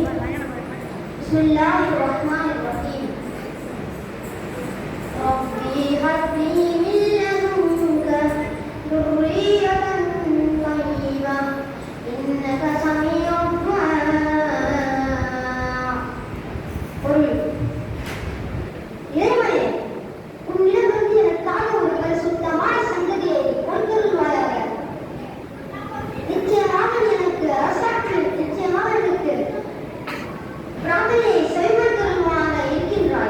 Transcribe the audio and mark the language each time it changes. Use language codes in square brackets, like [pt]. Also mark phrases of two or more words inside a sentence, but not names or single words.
[ar] بسم الله الرحمن الرحيم. ربي هب لي من لدنك ذرية طيبة إنك سميع الدعاء. [ta] பொருள்: இறைவனே, உன்னிடமிருந்து எனக்காக ஒரு பரிசுத்தமான சந்ததியை கொண்டுள்வாயாக. நிச்சயமாக எனக்கு பிரார்த்தனையை செயல்படுத்துவதாக இருக்கின்றாய்.